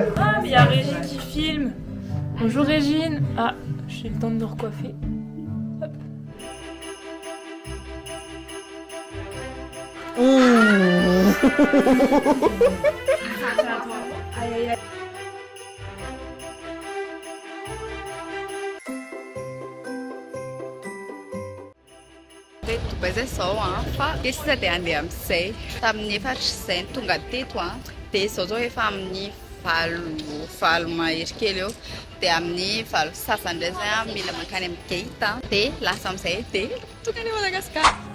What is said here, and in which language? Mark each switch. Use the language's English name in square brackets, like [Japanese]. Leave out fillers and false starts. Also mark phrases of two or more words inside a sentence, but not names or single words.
[French] Ah, mais il y a Régine qui filme. Bonjour Régine. Ah, j'ai le temps de me recoiffer. Hop. Aïe, aïe, aïe. [Portuguese] Depois é só precisa de [Malagasy] andeha amin'izay tamin'ny efatra izay ny tonga teto dia izao zao efa amin'ny valo mahery kely eo dia amin'ny valo sasany indray zay mila mankany amin'ny gate dia lasa amin'izay dia tonga any Madagasikara.